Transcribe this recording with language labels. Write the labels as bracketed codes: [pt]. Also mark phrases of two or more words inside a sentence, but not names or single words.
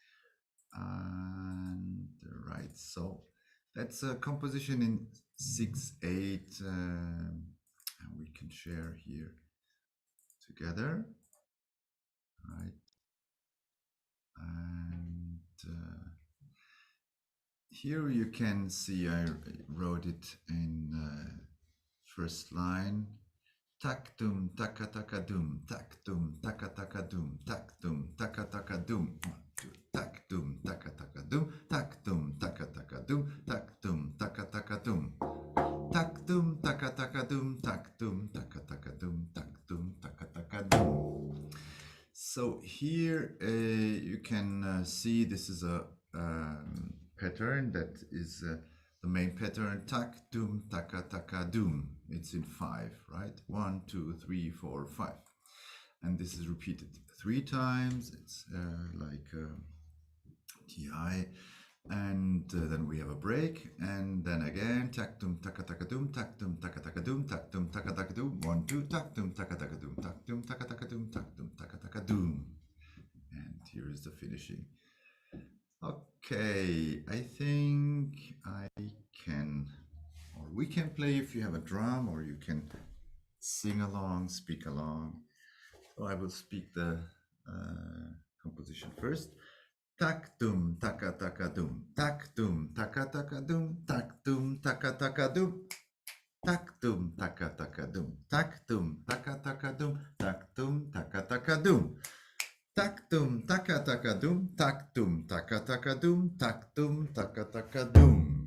[en] And right, so that's a composition in 6/8, and we can share here together. Right, and here you can see I wrote it in first line. Tak dum taka taka dum, tak dum taka taka dum, tak dum taka taka dum. 1, 2, tak dum taka taka dum, tak dum taka taka dum, tak dum taka taka dum. Tak dum taka taka dum, tak dum taka taka dum, tak dum taka taka dum. So here you can see this is a pattern that is the main pattern. Tak dum taka taka dum. It's in 5, right? 1, 2, 3, 4, 5, and this is repeated 3 times. It's like TI, and then we have a break, and then again tak dum taka taka dum, tak dum taka taka dum, tak dum taka taka dum. 1, 2, tak dum taka taka dum, tak dum taka taka dum, tak dum taka taka dum. And here is the finishing. Okay, I think I can, or we can play if you have a drum, or you can sing along, speak along. So I will speak the composition first. Tak dum taka taka dum, tak dum taka taka dum, tak dum taka taka dum. Tak dum taka taka dum, tak dum taka taka dum, tak dum taka taka dum. Tak dum taka taka dum, tak dum taka taka dum, tak dum taka taka dum.